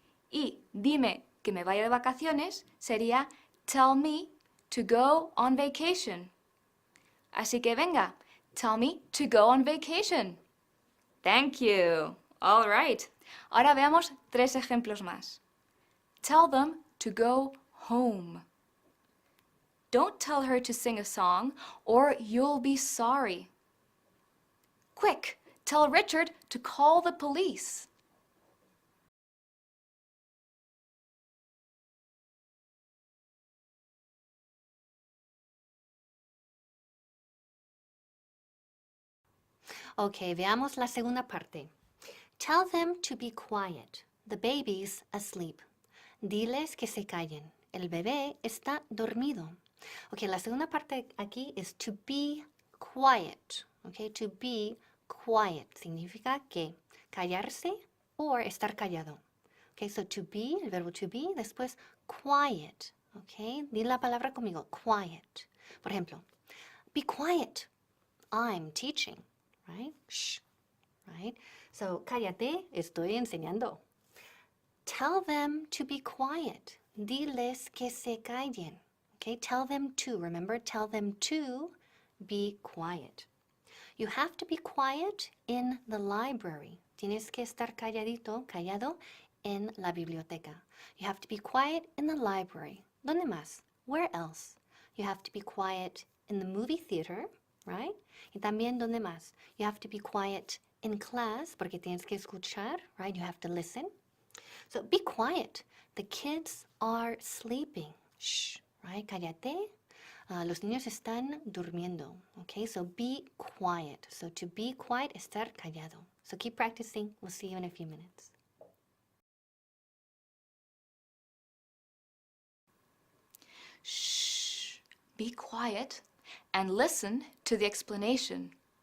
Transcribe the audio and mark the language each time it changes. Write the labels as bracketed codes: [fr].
[es] Y dime que me vaya de vacaciones sería [en] tell me to go on vacation. [es] Así que venga, [en] tell me to go on vacation. Thank you. All right. [es] Ahora veamos 3 ejemplos más. [en] Tell them to go home. Don't tell her to sing a song or you'll be sorry. Quick, tell Richard to call the police. Ok, [es] veamos la segunda parte. [en] Tell them to be quiet. The baby's asleep. [es] Diles que se callen. El bebé está dormido. Ok, la segunda parte aquí es [en] to be quiet. [es] Ok, to be quiet significa que callarse o estar callado. [en] Ok, so to be, el verbo to be, después quiet. [es] Ok, di la palabra conmigo, quiet. Por ejemplo, [en] be quiet. I'm teaching, right? Shh, right? [es] So, cállate, estoy enseñando. [en] Tell them to be quiet. [es] Diles que se callen. [en] Okay, tell them to, remember, tell them to be quiet. You have to be quiet in the library. [es] Tienes que estar calladito, callado en la biblioteca. [en] You have to be quiet in the library. [es] ¿Dónde más? [en] Where else? You have to be quiet in the movie theater, right? [es] Y también, ¿dónde más? [en] You have to be quiet in class, [es] porque tienes que escuchar, [en] right? You have to listen. So be quiet. The kids are sleeping. Shh, right? Cállate. [es] Los niños están durmiendo. [en] Okay, so be quiet. So to be quiet, [es] estar callado. [en] So keep practicing. We'll see you in a few minutes. Shh, be quiet and listen to the explanation.